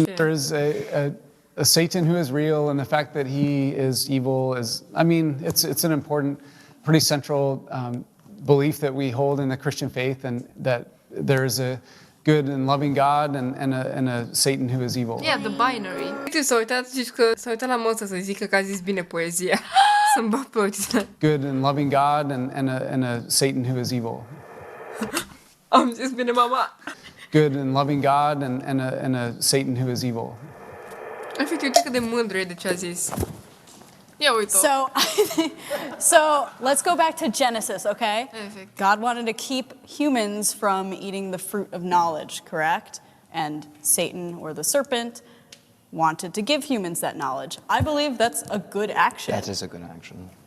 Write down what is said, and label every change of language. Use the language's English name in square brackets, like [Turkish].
[English] There is a Satan who is real and the fact that he is evil is, it's an important, pretty central belief that we hold in the Christian faith, and that there is a good and loving God and a Satan who is evil. Yeah, the binary. [Romanian] Uite, s-a uitat la Moța să zică că a zis bine poezia. Să-mi bag pe uite. [English] Good and loving God and a Satan who is evil. [Romanian] Am zis bine, mama. [English] Good and loving God and a Satan who is evil. [Romanian] Efectiv, uite cât de mândru e de ce a zis. Ia uite-o. [English] So let's go back to Genesis, okay? Perfect. God wanted to keep humans from eating the fruit of knowledge, correct? And Satan, or the serpent, wanted to give humans that knowledge. I believe that's a good action. That is a good action.